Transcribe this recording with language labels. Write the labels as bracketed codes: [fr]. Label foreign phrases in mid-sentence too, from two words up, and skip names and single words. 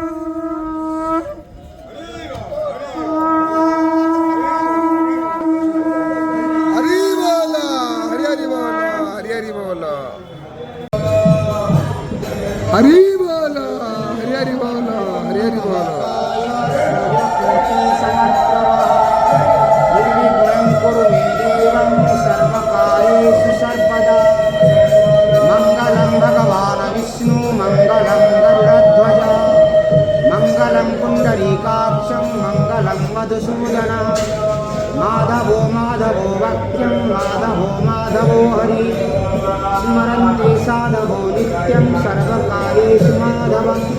[bn] হরি বল, হরি হরি বল, হরি হরি বল, হরি বল, হরি হরি বল, হরি হরি বল। [sa] मंगलम भगवान विष्णु मंगलम गरुड़ध्वज मंगलम पुंडरीकाक्षं मंगलम मधुसूदन माधवो माधवो वाक्यं माधवो माधवो हरि स्मरन्ति साधवो नित्यं सर्वकार्येषु माधवं